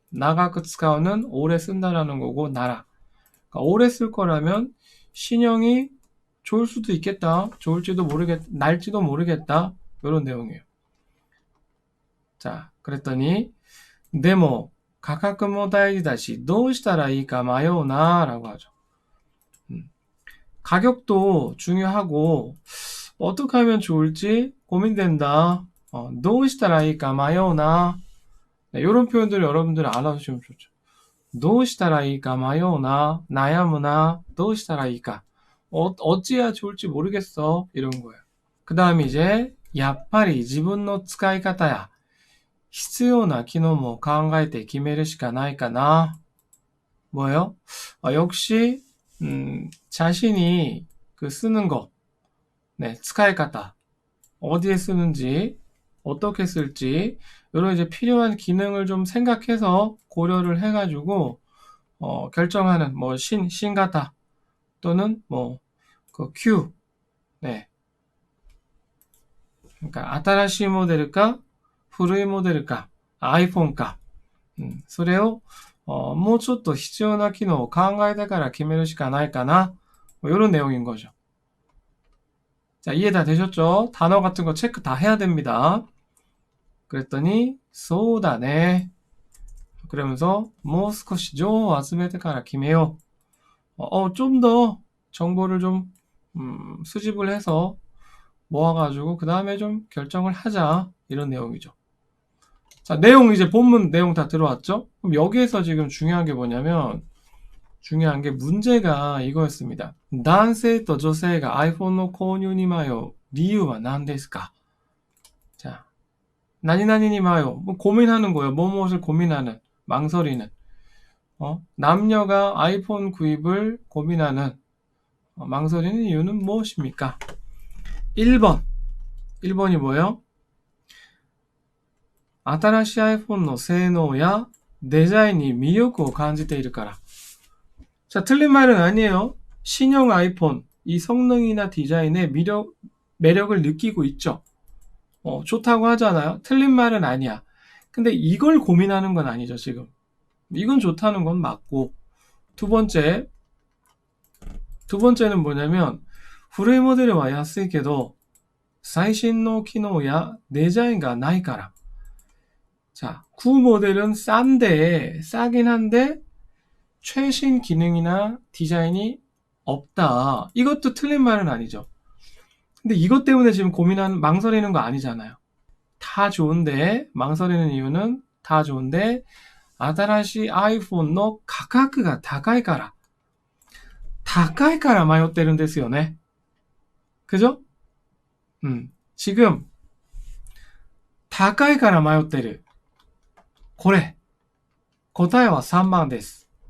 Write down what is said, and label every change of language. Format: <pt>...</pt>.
<ko>나가크 쓰카우는 오래 쓴다라는 거고, 나라. 그러니까 오래 쓸 거라면 신형이 좋을 수도 있겠다. 날지도 모르겠다. 이런 내용이에요. 자, 그랬더니,</ko> <ja>でも価格も大事だしどうしたらいいか迷うな</ja> <ko>라고 하죠. 가격도 중요하고 어떻게 하면 좋을지 고민된다.</ko> <ja>どうしたらいいか迷うな.</ja> <ko>네, 이런 표현들을 여러분들 알아두시면 좋죠.</ko> <ja>どうしたらいいか迷うな, 나야무나, どうしたらいいか.</ja> <ko>어찌해야 좋을지 모르겠어. 이런 거예요. 그 다음에 이제</ko> <ja>やっぱり自分の使い方や必要な機能も考えて決めるしかないかな.</ja> <ko>뭐예요? 역시 자신이 그 쓰는 거, 네, 使い方, 어디에 쓰는지 어떻게 쓸지 이런 이제 필요한 기능을 좀 생각해서 고려를 해가지고 결정하는 뭐 신가타 또는 뭐 그 Q 네 그러니까</ko> <ja>新しいモデルか古いモデルか iPhone か、それをもうちょっと必要な機能を考えてから決めるしかないかな</ja> <ko>뭐 이런 내용인 거죠. 자, 이해 다 되셨죠? 단어 같은 거 체크 다 해야 됩니다. 그랬더니</ko> <ja>そうだね</ja> <ko>그러면서</ko> <ja>もう少し情報を集めてから決めよう.</ja> <ko>좀 더 정보를 좀 수집을 해서 모아가지고 그 다음에 좀 결정을 하자 이런 내용이죠. 자, 내용 이제 본문 내용 다 들어왔죠? 그럼 여기에서 지금 중요한 게 뭐냐면 중요한 게 문제가 이거였습니다.</ko> <ja>男性と女性が iPhone の購入に迷う理由は何ですか?</ja> <ko>자, 나니나니니 마요. 뭐 고민하는 거예요. 무엇을 고민하는, 망설이는. 남녀가 아이폰 구입을 고민하는, 망설이는 이유는 무엇입니까? 1번. 1번이 뭐예요?</ko> <ja>新しい iPhone の性能やデザインに魅力を感じているから.</ja> <ko>자, 틀린 말은 아니에요. 신형 아이폰, 이 성능이나 디자인의 매력을 느끼고 있죠. 좋다고 하잖아요. 틀린 말은 아니야. 근데 이걸 고민하는 건 아니죠, 지금. 이건 좋다는 건 맞고. 두 번째는 뭐냐면,</ko> <ja>古いモデルは安いけど、最新の機能やデザインがないから.</ja> <ko>자, 구 모델은 싸긴 한데, 최신 기능이나 디자인이 없다. 이것도 틀린 말은 아니죠. 근데 이것 때문에 지금 망설이는 거 아니잖아요. 다 좋은데, 망설이는 이유는 다 좋은데,</ko> <ja>新しい iPhone の価格が高いから. 高いから迷ってるんですよね.</ja> <ko>그죠? 지금,</ko> <ja>高いから迷ってる.これ. 答えは3番です.</ja>